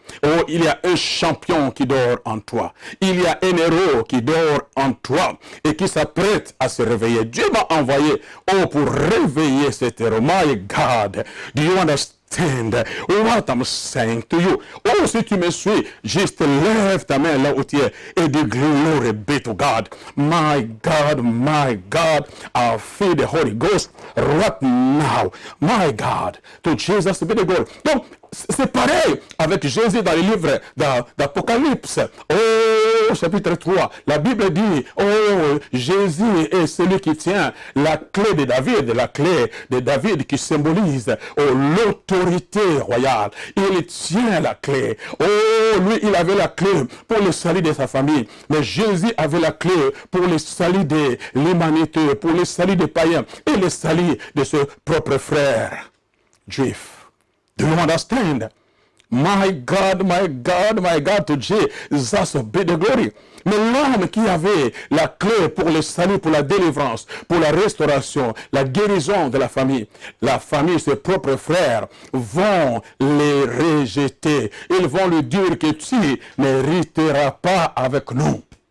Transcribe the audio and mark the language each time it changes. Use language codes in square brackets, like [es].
[fr] Oh, il y a un champion qui dort en toi. Il y a un héros qui dort en toi et qui s'apprête à se réveiller. Dieu m'a envoyé pour réveiller cet héros. [en] My God, do you understand? understand what I'm saying to you? [fr] Oh, si tu me suis, juste lève ta main là où tu es et dis [en] glory be to God. My God, I feel the Holy Ghost right now. My God, to Jesus be the glory. [fr] Donc, c'est pareil avec Jésus dans le livre d'Apocalypse. Oh, chapitre 3, la Bible dit, oh, Jésus est celui qui tient la clé de David qui symbolise l'autorité royale. Il tient la clé. Oh, lui, il avait la clé pour le salut de sa famille. Mais Jésus avait la clé pour le salut de l'humanité, pour le salut des païens et le salut de ses propres frères juifs. [en] Do you understand? My God, to Jesus be the glory. [fr] Mais l'homme qui avait la clé pour le salut, pour la délivrance, pour la restauration, la guérison de la famille, ses propres frères vont les rejeter. Ils vont lui dire que tu n'hériteras pas avec nous.